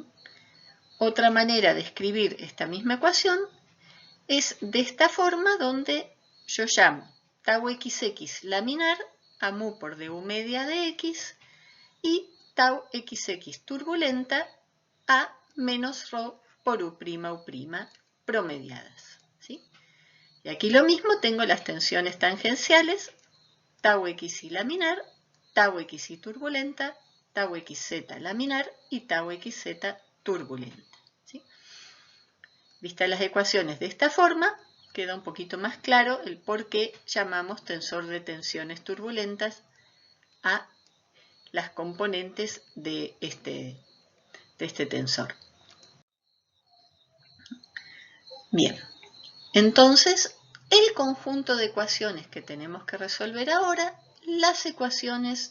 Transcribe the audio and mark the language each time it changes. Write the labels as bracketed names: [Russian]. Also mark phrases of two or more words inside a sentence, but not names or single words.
[Spanish] Otra manera de escribir esta misma ecuación es de esta forma, donde yo llamo tau xx laminar a mu por du media de x y tau xx turbulenta a menos ρ por U', U' promediadas, ¿sí? Y aquí lo mismo, tengo las tensiones tangenciales, tau xy laminar, tau xy turbulenta, tau xz laminar y tau xz turbulenta, ¿sí? Vistas las ecuaciones de esta forma, queda un poquito más claro el por qué llamamos tensor de tensiones turbulentas a las componentes de este tensor. Bien, entonces el conjunto de ecuaciones que tenemos que resolver ahora, las ecuaciones